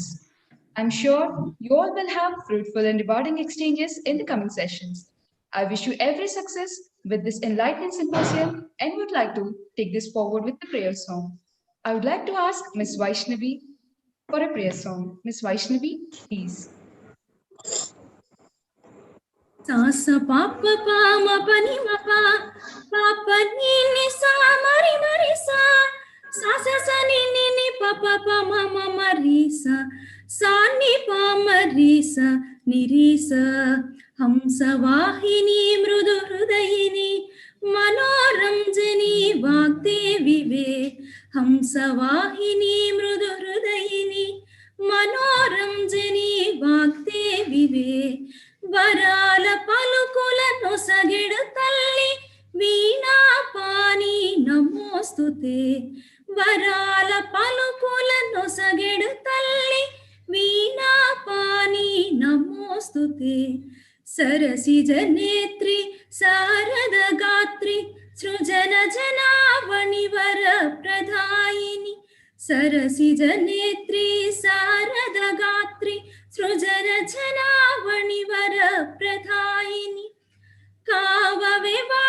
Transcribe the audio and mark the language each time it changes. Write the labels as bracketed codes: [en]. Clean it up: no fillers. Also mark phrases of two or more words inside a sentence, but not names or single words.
[en] I'm sure you all will have fruitful and rewarding exchanges in the coming sessions. I wish you every success with this enlightening symposium and would like to take this forward with the prayer song. I would like to ask Ms. Vaishnavi for a prayer song. Ms. Vaishnavi, please. Sa pa pa pa ma pa ni ma pa ni sa mari sa sa ni pa pa ma ma ri sa ni pa ma ri sa ni ri sa [te] హంసవాహిని మృదు హృదయిని మనోరంజని వాగ్దేవి వే హంసవాహిని మృదు హృదయిని మనోరంజని వాగ్దేవి వే వరాల పలుకుల నొసగెడు తల్లి వీణాపాని నమోస్తుతే నమోస్తుతే వరాల పలుకుల నొసగెడు తల్లి వీణాపాని నమోస్తుతే సరసిజ నేత్రి శారద గాత్రి సృజన జనావణి వర ప్రదాయిని సరసిజ నేత్రి శారద గాత్రి సృజన జనావణి వర ప్రదాయిని కావవే